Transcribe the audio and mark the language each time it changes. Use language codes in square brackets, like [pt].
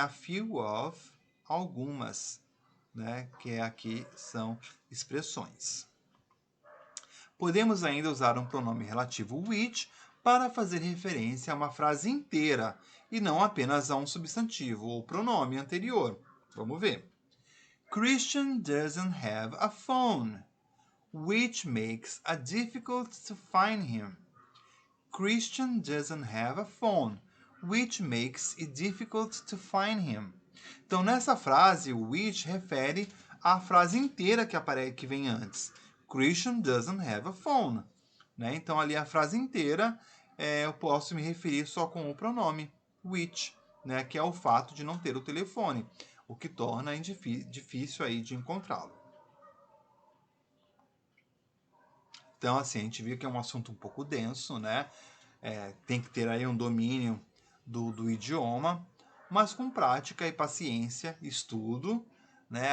[en] A few of, [pt] algumas, né? Que aqui são expressões. Podemos ainda usar um pronome relativo which para fazer referência a uma frase inteira e não apenas a um substantivo ou pronome anterior. Vamos ver. [en] Christian doesn't have a phone, which makes it difficult to find him. Christian doesn't have a phone, which makes it difficult to find him. [pt] Então, nessa frase, o which refere à frase inteira que vem antes. [en] Christian doesn't have a phone. [pt] Né? Então, ali a frase inteira, eu posso me referir só com o pronome which, né? Que é o fato de não ter o telefone, o que torna difícil aí de encontrá-lo. Então, assim, a gente viu que é um assunto um pouco denso, né? Tem que ter aí um domínio do idioma, mas com prática e paciência, estudo, né?